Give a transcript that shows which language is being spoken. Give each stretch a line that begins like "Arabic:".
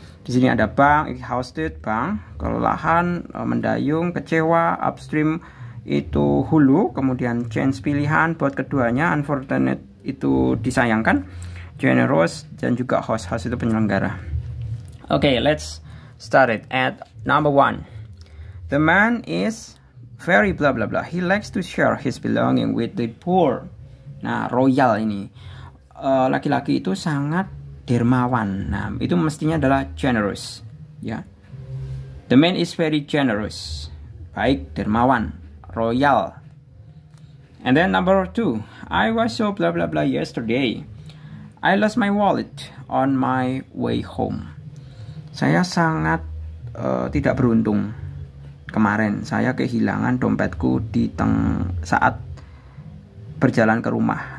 Indonesian: Di sini ada bang, exhausted, bang, kelelahan, mendayung, kecewa, upstream itu hulu, kemudian change pilihan buat keduanya, unfortunate itu disayangkan, generous dan juga host itu penyelenggara.
English: Okay, let's start it at number 1. The man is very blah blah blah. He likes to share his belonging with the poor.
Indonesian: Nah, royal ini. Laki-laki itu sangat dermawan. Nah, itu mestinya adalah generous, ya.
English: The man is very generous.
Indonesian: Baik, dermawan, royal.
English: And then number 2, I was so blah blah blah yesterday. I lost my wallet on my way home.
Indonesian: Saya sangat tidak beruntung. Kemarin saya kehilangan dompetku saat berjalan ke rumah.